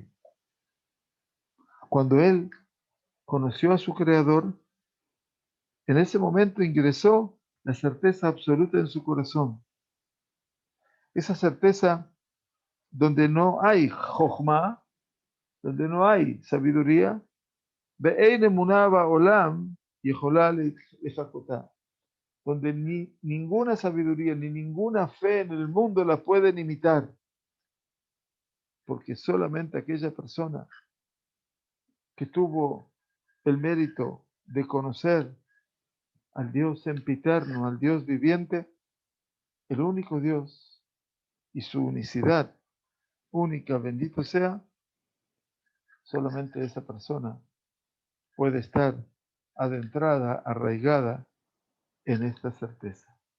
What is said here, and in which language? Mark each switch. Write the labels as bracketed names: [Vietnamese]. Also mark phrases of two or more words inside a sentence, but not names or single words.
[Spanish] Cuando él conoció a su Creador, en ese momento ingresó la certeza absoluta en su corazón. Esa certeza donde no hay jochma, donde no hay sabiduría, [Hebrew] ואין אמונה בעולם יכולה לחקותה, [Spanish] donde ni ninguna sabiduría ni ninguna fe en el mundo la pueden imitar, porque solamente aquella persona que tuvo el mérito de conocer al Dios sempiterno, al Dios viviente, el único Dios y su unicidad única, bendito sea, solamente esa persona puede estar adentrada, arraigada en esta certeza.